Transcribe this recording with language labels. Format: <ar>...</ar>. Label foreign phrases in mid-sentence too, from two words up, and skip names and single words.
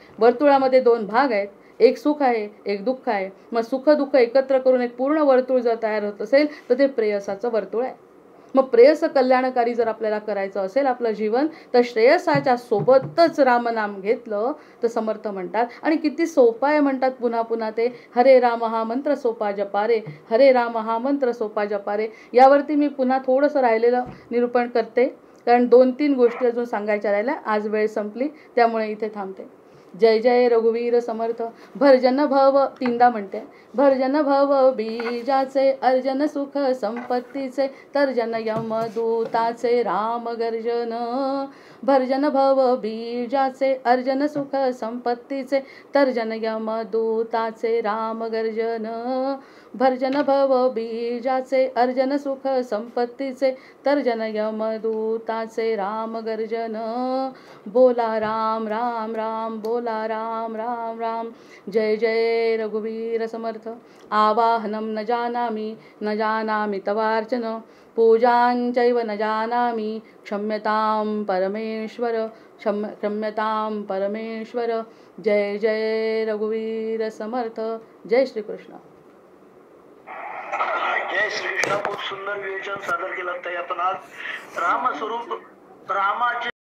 <mr>वर्तुळामध्ये 2 भाग आहेत. एक सुख आहे, एक दुःख आहे. मग सुख दुःख एकत्र करून एक पूर्ण वर्तुळ जर तयार होत असेल तर ते प्रेयसाचं वर्तुळ आहे. मग प्रेयस कल्याणकारी जर आपल्याला करायचं असेल आपलं जीवन, तर श्रेयसाच्या सोबतच रामनाम घेतलं तर समर्थ म्हणतात. आणि किती सोपा आहे म्हणतात पुन्हा पुन्हा ते, हरे राम हा मंत्र सोपा जपारे, हरे राम हा मंत्र सोपा जपारे. यावरती मी पुन्हा थोडंसं राहिलेलं निरूपण करते, कारण 2-3 गोष्टी अजून सांगायच्या राहिल्या. आज वेळ संपली त्यामुळे इथे थांबते. जय जय रघुवीर समर्थ. भरजन भव 3दा म्हणते. भरजन भव बीजाचे, अर्जन सुख संपत्तीचे, तर्जन यमदूताचे राम गर्जन. भरजन भव बीजाचे, अर्जन सुख संपत्तीचे, तर्जन यमदूताचे राम गर्जन. भरजन भव बीजाचे, अर्जन सुख संपत्तीचे, तर्जन यमदूताचे राम गर्जन. बोला राम राम राम, बोला राम राम राम. जय जय रघुवीर समर्थ.</mr> <sa>आवाहनं न जानामि, न जानामि तवार्चन, पूजांचैव न जानामि, क्षम्यतां परमेश्वर, क्षम्यतां परमेश्वर.</sa> <mr>जय जय रघुवीर समर्थ. जय श्रीकृष्ण. जय श्रीकृष्ण. खूप सुंदर विवेचन सादर केलं ताई आपण आज. रामस्वरूप रामाचे</mr>